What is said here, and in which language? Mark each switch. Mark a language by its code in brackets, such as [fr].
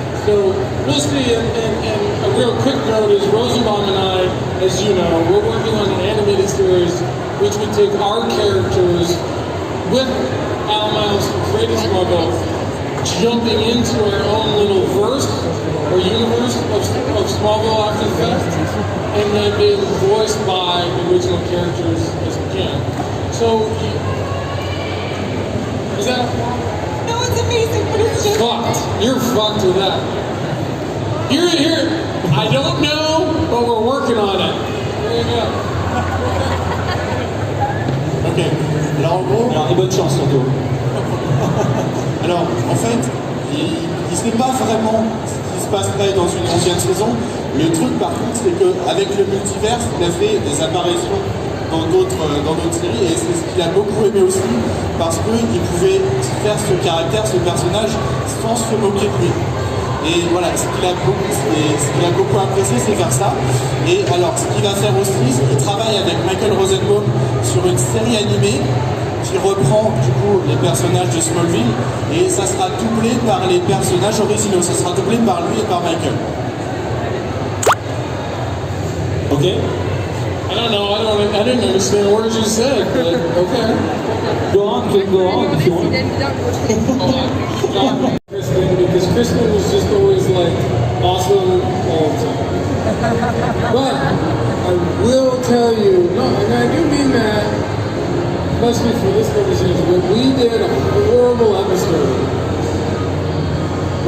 [en] So we'll see. And a real quick note is Rosenbaum and I, as you know, we're working on an animated series which would take our characters with Al Miles from creating Smallville, jumping into our own little verse or universe of Smallville after the fact, and then being voiced by the original characters as we can. So, is that? No, it's amazing, but it's just fucked. You're fucked with that. Here. I don't know, but we're working on it. There you go. [fr] Ok, alors en gros... Alors, et bonne chance surtout. Alors, en fait, il ne sait pas vraiment ce qui se passerait dans une 11e saison. Le truc, par contre, c'est qu'avec le multivers, il a fait des apparitions dans d'autres séries, et c'est ce qu'il a beaucoup aimé aussi, parce qu'il pouvait faire ce caractère, ce personnage, sans se moquer de lui. Et voilà, ce qu'il a beaucoup apprécié, c'est faire ça. Et alors, ce qu'il va faire aussi, c'est qu'il travaille avec Michael Rosenbaum sur une série animée qui reprend du coup les personnages de Smallville, et ça sera doublé par les personnages originaux, ça sera doublé par lui et par Michael. Ok. [en] I don't know. I didn't understand the words you said, but okay. Go on if you want. Kristen, because Kristen was just always like awesome all the time. But I will tell you, no, and I do mean that, especially for this conversation, but we did a horrible episode